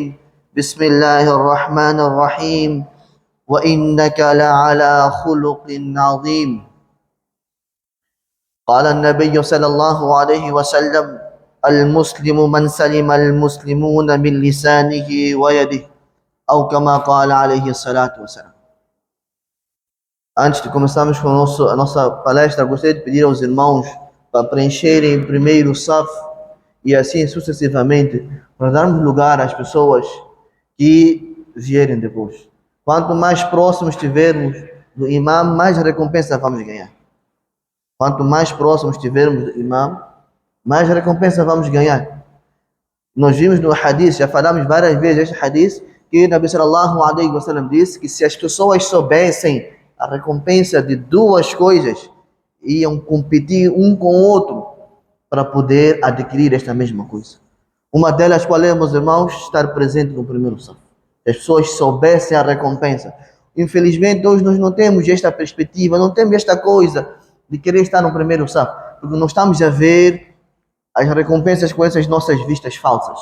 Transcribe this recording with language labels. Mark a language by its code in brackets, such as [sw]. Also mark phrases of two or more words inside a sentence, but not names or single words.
[ar] بسم الله الرحمن الرحيم. وإنك لعلى خلق عظيم. قال النبي صلى الله عليه وسلم: المسلم من سلم المسلمون من لسانه ويده، أو كما قال عليه الصلاة والسلام. [pt] Antes de começarmos com a nossa palestra, gostaria de pedir aos irmãos para preencherem primeiro o SAF e assim sucessivamente, para darmos lugar às pessoas que vierem depois. Quanto mais próximos estivermos do imam, mais recompensa vamos ganhar. Quanto mais próximos estivermos do imam, mais recompensa vamos ganhar. Nós vimos no hadith, já falamos várias vezes este hadith, que o Nabi [ar] صلى الله عليه وسلم [pt] disse que se as pessoas soubessem a recompensa de duas coisas, iam competir um com o outro para poder adquirir esta mesma coisa. Uma delas, qual é, meus irmãos? Estar presente no primeiro saf. Se as pessoas soubessem a recompensa. Infelizmente, hoje nós não temos esta perspectiva, não temos esta coisa de querer estar no primeiro saf, porque nós estamos a ver as recompensas com essas nossas vistas falsas.